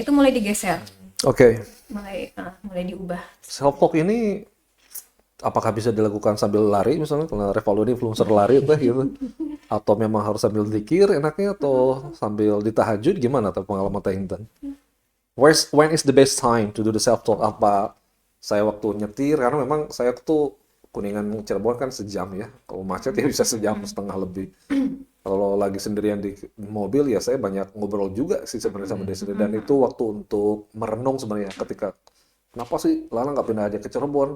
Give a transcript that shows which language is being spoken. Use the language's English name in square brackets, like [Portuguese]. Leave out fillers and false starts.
[Indonesian] Itu mulai digeser, mulai diubah. Self talk ini apakah bisa dilakukan sambil lari misalnya, karena Revaldo ini influencer lari Teh gitu, atau memang harus sambil zikir enaknya, atau sambil ditahajud, gimana tuh pengalaman Teh Intan? [English] When is the best time to do the self talk? [Indonesian] Apa saya waktu nyetir, karena memang saya tuh Kuningan Cirebon kan sejam ya, kalau macet ya bisa sejam setengah lebih. Kalau lagi sendirian di mobil ya saya banyak ngobrol juga sih sebenarnya sama diri sendiri, dan itu waktu untuk merenung sebenarnya, ketika kenapa sih Lala nggak pindah aja ke Cirebon?